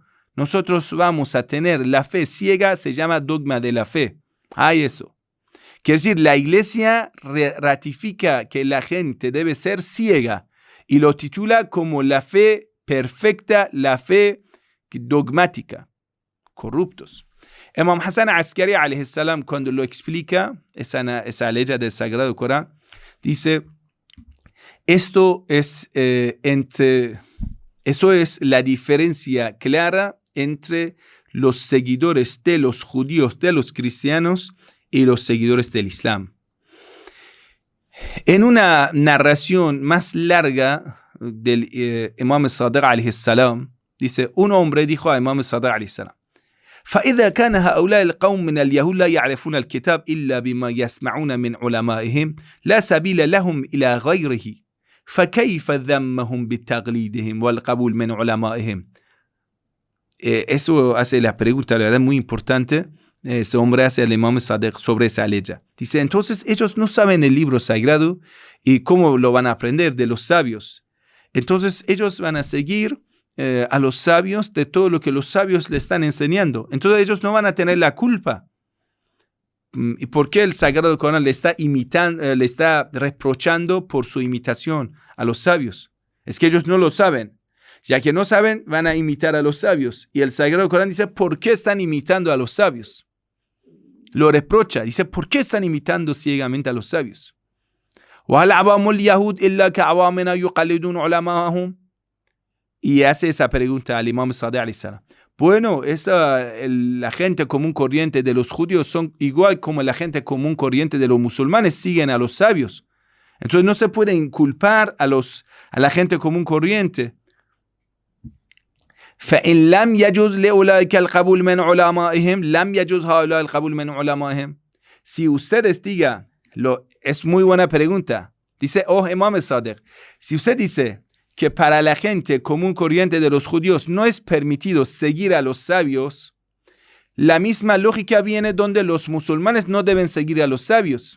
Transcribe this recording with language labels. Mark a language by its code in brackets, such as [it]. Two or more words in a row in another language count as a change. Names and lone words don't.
[es] Nosotros vamos a tener la fe ciega, se llama dogma de la fe. Hay eso. Quiere decir, la iglesia ratifica que la gente debe ser ciega y lo titula como la fe perfecta, la fe dogmática. Corruptos. Imam Hassan Askari [ar] عليه السلام, [es] cuando lo explica esa ley del Sagrado Corán, dice, eso es la diferencia clara entre los seguidores de los judíos, de los cristianos y los seguidores del Islam. En una narración más larga del Imam Sadiq [ar] عليه السلام, [es] dice, un hombre dijo a Imam Sadiq [ar] عليه السلام: فإذا كان هؤلاء القوم من اليهود لا يعرفون الكتاب إلا بما يسمعون من علمائهم لا سبيل لهم إلى غيره فكيف ذمهم بتقليدهم والقبول من علمائهم. [es] Eso hace la pregunta, la verdad, muy importante. Ese hombre hace al Imam Sadiq sobre esa ley. Dice, entonces ellos no saben el libro sagrado y cómo lo van a aprender de los sabios. Entonces ellos van a seguir a los sabios de todo lo que los sabios le están enseñando. Entonces ellos no van a tener la culpa. ¿Y por qué el Sagrado Corán le está imitando, le está reprochando por su imitación a los sabios? Es que ellos no lo saben. Ya que no saben, van a imitar a los sabios. Y el Sagrado Corán dice, ¿por qué están imitando a los sabios? Lo reprocha. Dice, ¿por qué están imitando ciegamente a los sabios? [ar] وَهَلْ عَوَامُ الْيَهُودِ إِلَّا كَعَوَامِنَا يُقَلِّدُونَ عُلَمَاءَهُمْ. [es] Y hace esa pregunta al Imam Sadiq [ar] عليه السلام. [es] Bueno, la gente común corriente de los judíos son igual como la gente común corriente de los musulmanes, siguen a los sabios. Entonces no se puede inculpar a la gente común corriente. [ar] فإن لم يجوز لأولئك القبول من علمائهم لم يجوز هؤلاء القبول من علمائهم. [es] Si ustedes digan, es muy buena pregunta. Dice, Imam Sadiq, si usted dice que para la gente común corriente de los judíos no es permitido seguir a los sabios, la misma lógica viene donde los musulmanes no deben seguir a los sabios.